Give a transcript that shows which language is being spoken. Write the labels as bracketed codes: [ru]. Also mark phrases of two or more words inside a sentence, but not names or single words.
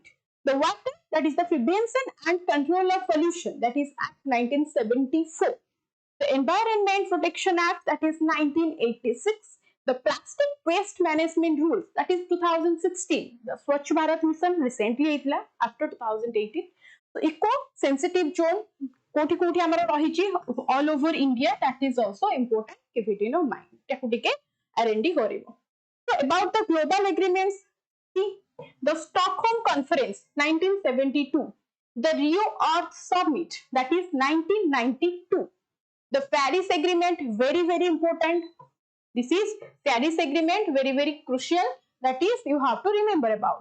[en] The water, that is the Prevention and Control of Pollution, that is Act 1974. The Environment Protection Act, that is 1986. The Plastic Waste Management Rules, that is 2016. The Swachh Bharat Mission recently after 2018. So eco-sensitive zone, [or] କେଉଁଠି କେଉଁଠି ଆମର ରହିଛି [en] all over India, that is also important, keep it in your mind. [or] ତାକୁ ଟିକେ R&D କରିବ. [en] So about the global agreements, see, the Stockholm Conference 1972, the Rio Earth Summit, that is 1992, the Paris Agreement, very, very important. This is Paris Agreement, very, very crucial, that is you have to remember about.